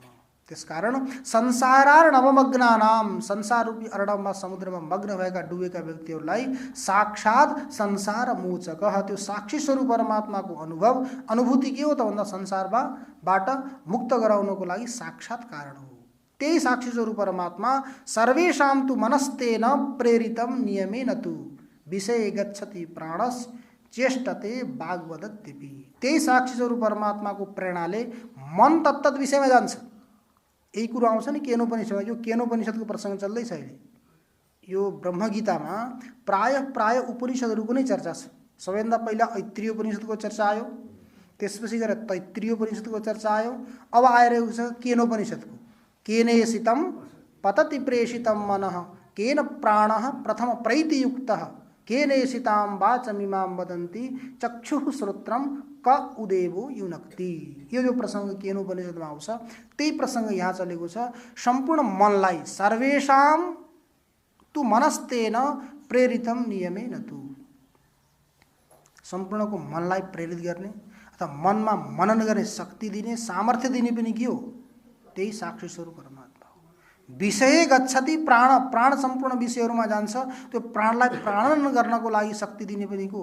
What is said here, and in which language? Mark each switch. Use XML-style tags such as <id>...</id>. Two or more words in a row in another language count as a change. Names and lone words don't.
<ne>त्यसकारण संसारार्णवमग्नानां, संसार रूपी अर्णवमा समुद्रमा मग्न भएका डुबेका व्यक्तिहरूलाई साक्षात संसार मोचक, त्यो साक्षी स्वरूप परमात्माको अनुभूति के हो त भन्दा संसारबाट मुक्त गराउनको लागि साक्षात कारण हो। त्यही साक्षी स्वरूप परमात्मा</ne> <sa>सर्वेषां तु मनस्तेन प्रेरितम नियमेन तु विषय गच्छति प्राणस चेष्टते वाग्वदत्यपि।</sa> <ne>त्यही साक्षी स्वरूप परमात्माको प्रेरणाले मन तत्त विषयमा जान्छ। यही कुरो आउँछ नि केनोपनिषदमा। यो केनोपनिषदको प्रसङ्ग चल्दैछ अहिले। यो ब्रह्मगीतामा प्राय उपनिषदहरूको नै चर्चा छ। सबैभन्दा पहिला ऐत्रेय उपनिषदको चर्चा आयो, त्यसपछि गएर तैत्तिरीय उपनिषदको चर्चा आयो। अब आइरहेको छ केनोपनिषदको।</ne> <sa>केनेषितं पतति प्रेषितं मनः केन प्राणः प्रथम प्रैतियुक्तः केनेषितां वाचमिमां वदन्ति चक्षुः श्रोत्रं क उदेवो युनक्ति।</sa> <ne>यो जो प्रसङ्ग केनोपनिषदमा आउँछ त्यही प्रसङ्ग यहाँ चलेको छ। सम्पूर्ण मनलाई</ne> <sa>सर्वेषां तु मनस्तेन प्रेरितम नियमेन तु,</sa> <ne>सम्पूर्णको मनलाई प्रेरित गर्ने अथवा मनमा मनन गर्ने शक्ति दिने, सामर्थ्य दिने पनि के हो? त्यही साक्षी स्वरूप परमात्मा हो।</ne> <sa>विषय गच्छति प्राण,</sa> <ne>प्राण सम्पूर्ण विषयहरूमा जान्छ। त्यो प्राणलाई प्राणन गर्नको लागि शक्ति दिने पनि को?</ne>